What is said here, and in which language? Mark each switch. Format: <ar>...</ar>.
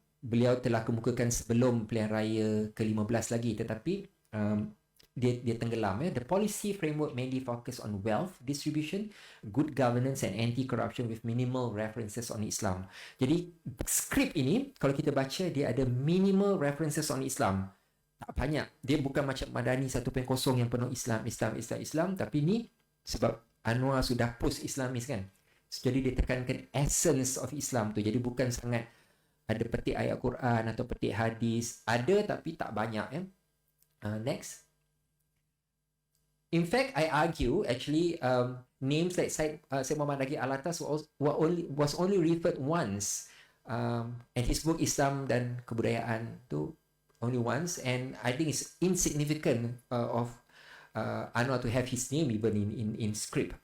<ms>Beliau telah kemukakan sebelum pilihan raya ke-15 lagi, tetapi dia tenggelam.</ms> <en>Ya. The policy framework mainly focus on wealth distribution, good governance and anti-corruption with minimal references on Islam.</en> <ms>Jadi skrip ini, kalau kita baca, dia ada</ms> <en>minimal references on Islam.</en> <ms>Tak banyak. Dia bukan macam Madani 1.0 yang penuh Islam. Tapi ni sebab Anwar sudah post-Islamis kan. So, jadi dia tekankan</ms> <en>essence of Islam</en> <ms>tu. Jadi bukan sangat ada petik ayat Quran atau petik hadis. Ada tapi tak banyak. Ya. Next.</ms> <en>In fact, I argue actually names like Syed Muhammad Nagih Alatas was only referred once, and his book Islam dan Kebudayaan tu only once, and I think it's insignificant of Anwar to have his name even in script.</en>